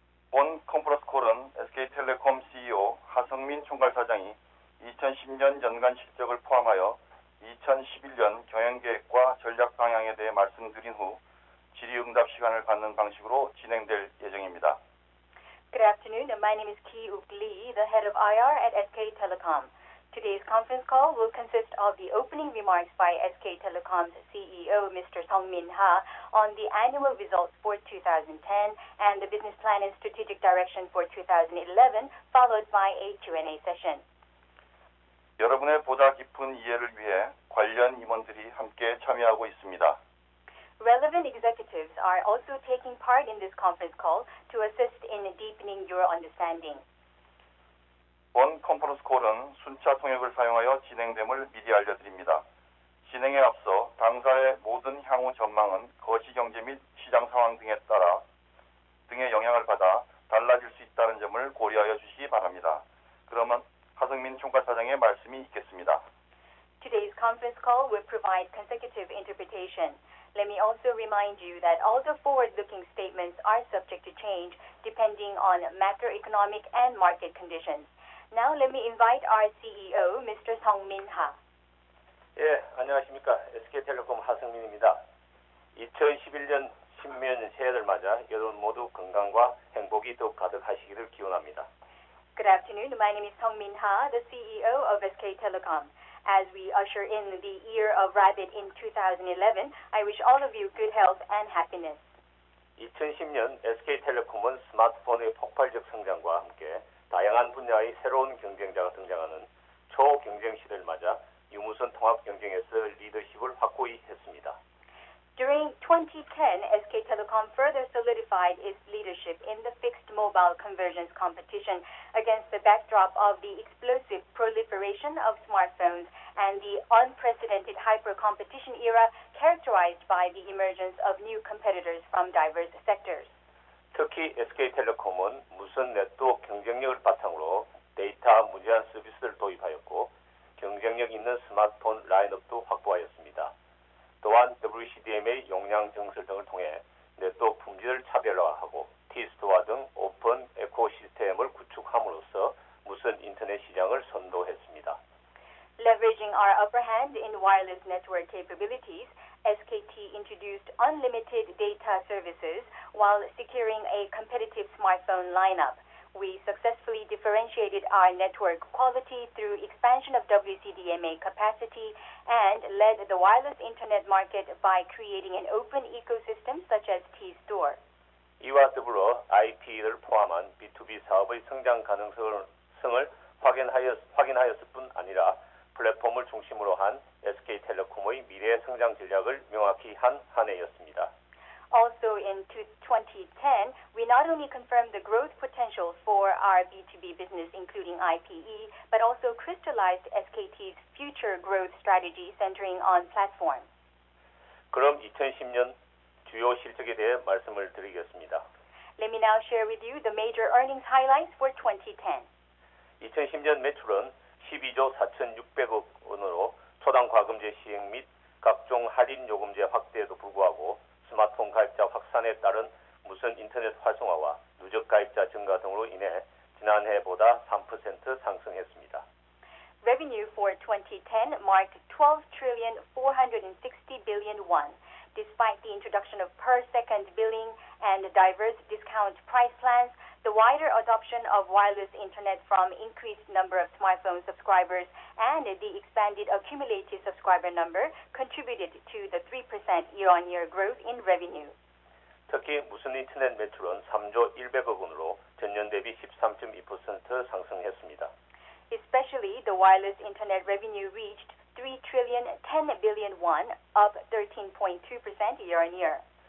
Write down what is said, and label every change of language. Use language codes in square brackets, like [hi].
[ko] 본 컨퍼런스 콜은 SK텔레콤 CEO 하성민 총괄사장이 2010년 연간 실적을 포함하여 2011년 경영계획과 전략 방향에 대해 말씀드린 후 질의응답 시간을 갖는 방식으로 진행될 예정입니다. [en] Good afternoon. My name is Ki-Uk Lee, the head of IR at SK Telecom. Today's conference call will consist of the opening remarks by SK Telecom's CEO, Mr. Sung-min Ha, on the annual results for 2010 and the business plan and strategic direction for 2011, followed by a Q&A session. [ko] 여러분의 보다 깊은 이해를 위해 관련 임원들이 함께 참여하고 있습니다. [en] Relevant executives are also taking part in this conference call to assist in deepening your understanding. [ko] 본 컨퍼런스 콜은 순차 통역을 사용하여 진행됨을 미리 알려드립니다. 진행에 앞서 당사의 모든 향후 전망은 거시경제 및 시장 상황 등의 영향을 받아 달라질 수 있다는 점을 고려하여 주시기 바랍니다. 그러면 하성민 총괄사장의 말씀이 있겠습니다. [en] Today's conference call will provide consecutive interpretation. Let me also remind you that all the forward-looking statements are subject to change depending on macroeconomic and market conditions. Now let me invite our CEO, Mr. Sung-min Ha. [ko] 예, 안녕하십니까. SK텔레콤 하승민입니다. 2011년 신년 새해를 맞아 여러분 모두 건강과 행복이 더욱 가득하시기를 기원합니다. [en] Good afternoon. My name is Sung-min Ha, the CEO of SK Telecom. As we usher in the year of Rabbit in 2011, I wish all of you good health and happiness. [ko] 2010년 SK텔레콤은 스마트폰의 폭발적 성장과 함께 다양한 분야의 새로운 경쟁자가 등장하는 초경쟁 시대를 맞아 유무선 통합 경쟁에서 리더십을 확고히 했습니다. [en] During 2010, SK Telecom further solidified its leadership in the fixed mobile convergence competition against the backdrop of the explosive proliferation of smartphones and the unprecedented hyper-competition era characterized by the emergence of new competitors from diverse sectors. [ko] 특히 SK텔레콤은 무선 네트워크 경쟁력을 바탕으로 데이터 무제한 서비스를 도입하였고 경쟁력 있는 스마트폰 라인업도 확보하였습니다. 또한 WCDMA 용량 증설 등을 통해 네트워크 품질을 차별화하고 T스토어 등 오픈 에코시스템을 구축함으로써 무선 인터넷 시장을 선도했습니다. [en] Leveraging our upper hand in wireless network capabilities, SKT introduced unlimited data services while securing a competitive smartphone lineup. We successfully differentiated our network quality through expansion of WCDMA capacity and led the wireless internet market by creating an open ecosystem such as T-Store. [ko] 이와 더불어 IP를 포함한 B2B 사업의 성장 가능성을 확인하였을 뿐 아니라 플랫폼을 중심으로 한 SK텔레콤의 미래 성장 전략을 명확히 한 해였습니다. [en] Also in 2010, we not only confirmed the growth potential for our B2B business, including IPE, but also crystallized SKT's future growth strategy centering on platform. [ko] 그럼 2010년 주요 실적에 대해 말씀을 드리겠습니다. [en] Let me now share with you the major earnings highlights for 2010. [ko] 2010년 매출은 12조 4,600억 원으로 초당 과금제 시행 및 각종 할인 요금제 확대에도 불구하고 스마트폰 가입자 확산에 따른 무선 인터넷 활성화와 누적 가입자 증가 등으로 인해 지난해보다 3% 상승했습니다. [en] Revenue for 2010 marked 12,460 billion won. Despite the introduction of per-second billing and diverse discount price plans, the wider adoption of wireless internet from increased number of smartphone subscribers and the expanded accumulated subscriber number contributed to the 3% year-on-year growth in revenue. [ko] 특히 무선 인터넷 매출은 3조 100억 원으로 전년 대비 13.2% 상승했습니다. [en] Especially the wireless internet revenue reached 3,010 billion won, up 13.2% year-on-year.